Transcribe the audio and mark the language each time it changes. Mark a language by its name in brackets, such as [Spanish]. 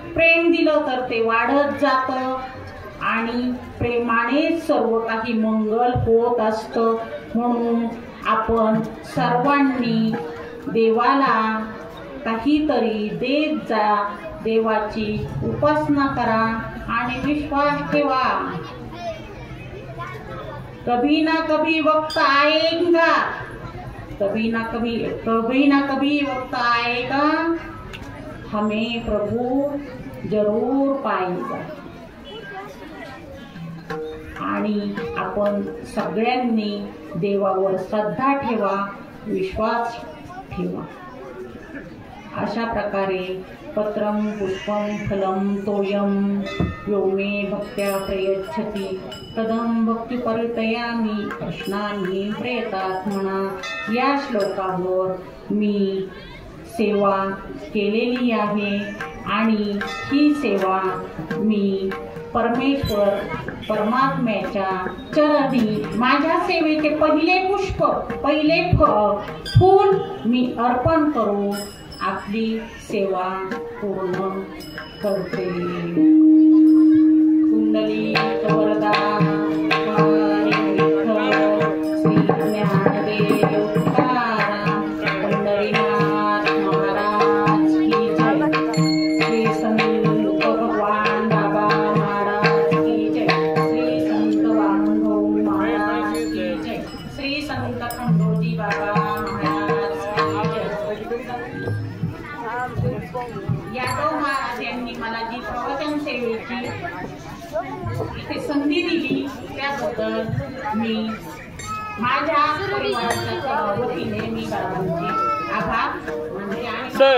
[Marathi] प्रेम दिलं तर ते वाढत जातं आणि प्रेमाने सर्व काही मंगल होत असतं. म्हणून आपण सर्वांनी देवाला काहीतरी देत जा, देवाची उपासना करा आणि विश्वास ठेवा. [Hindi] कभी ना कभी वक्त आएगा, कभी ना कभी वक्त आएगा, हमें प्रभु जरूर पाएगा. [Marathi] आणि आपण सगळ्यांनी देवावर श्रद्धा ठेवा, विश्वास ठेवा. अशा प्रकारे [Sanskrit] पत्रं पुष्पं फलं तोयं यो मे भक्त्या प्रयच्छति तदं भक्तिपरितयामि कृष्णामि प्रयतात्मना. [Marathi] या श्लोकावर मी सेवा केलेली आहे आणि ही सेवा मी परमेश्वर परमात्म्याच्या चरणी, माझ्या सेवेचे पहिले पुष्प, पहिले फूल मी अर्पण करून आपली सेवा पूर्ण करते. पुंडलिक वरदा हरी विठ्ठल श्री ज्ञानदेव तुकाराम पंढरीनाथ महाराज की जय श्री संत भगवान बाबा महाराज की जय श्री संत वामनभाऊ महाराज की जय श्री संत खंडोजी बाबा महाराज की जय। यादव महाराज यांनी मला जी प्रवचन सेवेची इथे संधी दिली त्याबद्दल मी माझ्या परिवाराच्या वतीने मी बाबांचे आभार मानते आणि